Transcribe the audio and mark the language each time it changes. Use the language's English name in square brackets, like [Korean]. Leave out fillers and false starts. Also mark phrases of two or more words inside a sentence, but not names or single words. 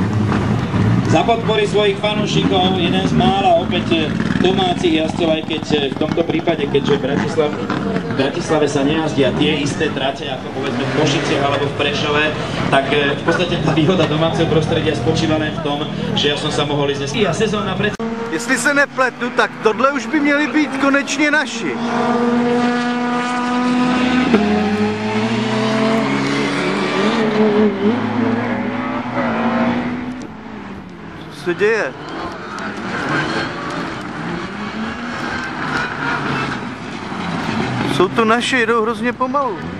[Slovak] Za podpory svojich fanúšikov, jeden z mála opäť domácich jazdcov, aj keď v tomto prípade, keďže v Bratislave sa nejazdia tie isté trate, ako povedzme v Košiciach alebo v Prešove, tak v podstate tá výhoda domáceho prostredia spočíva len v tom, že ja som sa mohol ísť dnes. A sezóna pred... [Czech] Jestli se nepletu, tak tohle už by měli být konečně naši. Co se děje? Jsou to naši, jedou hrozně pomalu.